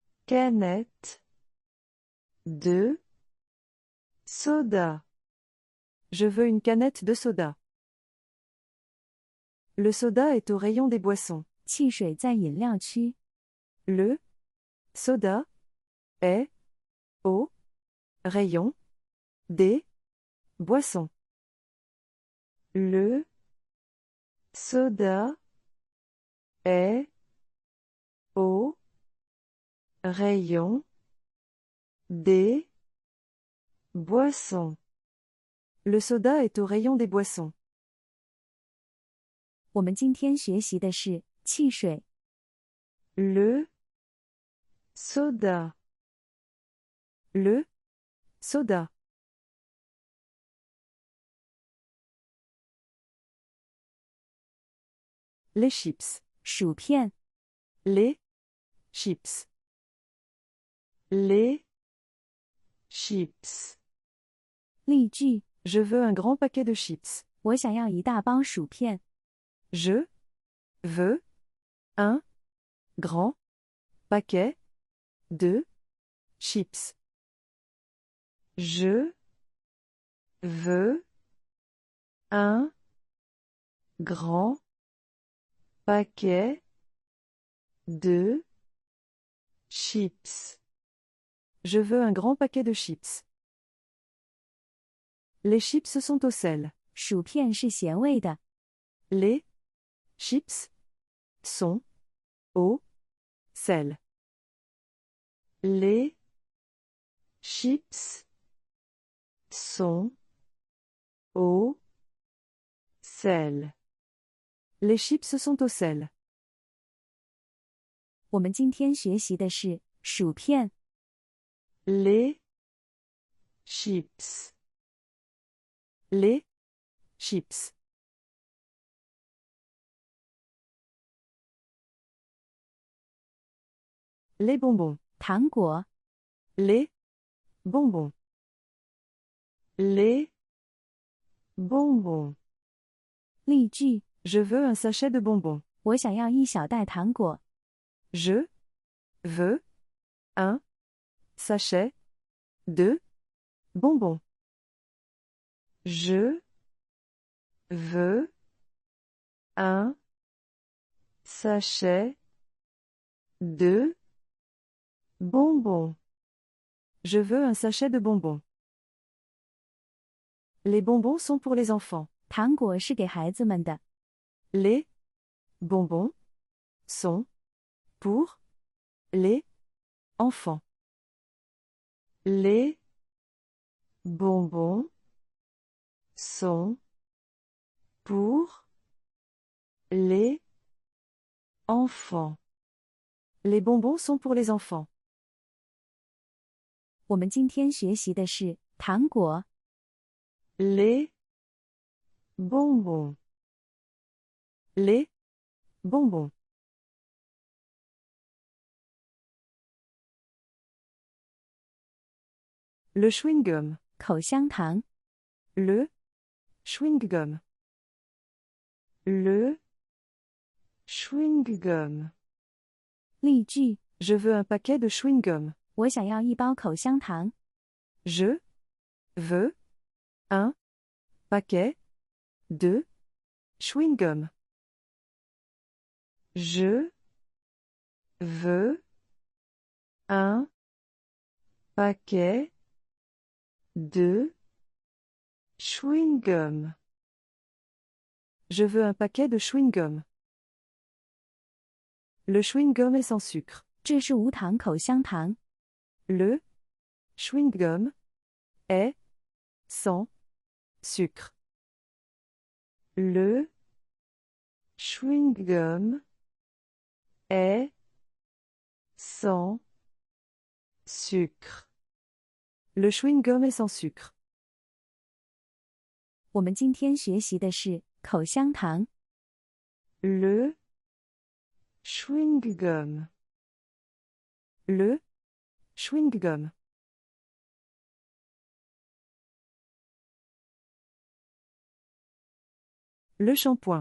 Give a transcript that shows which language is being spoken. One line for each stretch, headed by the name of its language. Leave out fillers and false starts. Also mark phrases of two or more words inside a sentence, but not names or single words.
French: canette de soda. Je veux une canette de soda. Le soda est au rayon des boissons.
Chinese: 汽水在饮料区。
French: Le soda est au rayon des boissons. Le soda est au rayon des boissons. Le soda est au rayon des boissons.
Chinese: 我们今天学习的是汽水。
French: Le soda. Le soda. Les chips.
Chinese: 薯片。
French: Les chips. Les chips.
Chinese: 例句：
French: Je veux un grand paquet de chips.
Chinese: 我想要一大包薯片。
French: Je veux un grand paquet de chips. Je veux un grand paquet de chips. Je veux un grand paquet de chips. Les chips sont au sel.
Chinese: 薯片是咸味的。
French: Les chips sont au sel. Les chips sont au sel. Les chips sont au sel.
Chinese: 我们今天学习的是薯片。
French: Les chips. Les chips. Les bonbons.
Chinese: 糖果。
French: Les bonbons. Les bonbons.
Chinese: 例句：
French: Je veux un sachet de bonbons.
Chinese: 我想要一小袋糖果。
French: Je veux un sachet de bonbons. Je veux un sachet de bonbons. Je veux un sachet de bonbons. Les bonbons sont pour les enfants.
Chinese: 糖果是给孩子们的。
French: Les bonbons sont pour les enfants. Les bonbons sont pour les enfants. Les bonbons sont pour les enfants.
Chinese: 我们今天学习的是糖果。
French: Les bonbons. Les bonbons. Le chewing-gum.
Chinese: 口香糖。
French: Le chewing-gum. Le chewing-gum.
Chinese: 例句：
French: Je veux un paquet de chewing-gum.
Chinese: 我想要一包口香糖。
French: Je veux un paquet de chewing-gum. Je veux un paquet de chewing-gum. Je veux un paquet de chewing-gum. Le chewing-gum est sans sucre.
Chinese: 这是无糖口香糖。
French: Le chewing-gum est sans sucre. Le chewing-gum est sans sucre. Le chewing-gum est sans sucre.
Chinese: 我们今天学习的是口香糖。
French: Le chewing-gum. Le chewing-gum. Le shampoing.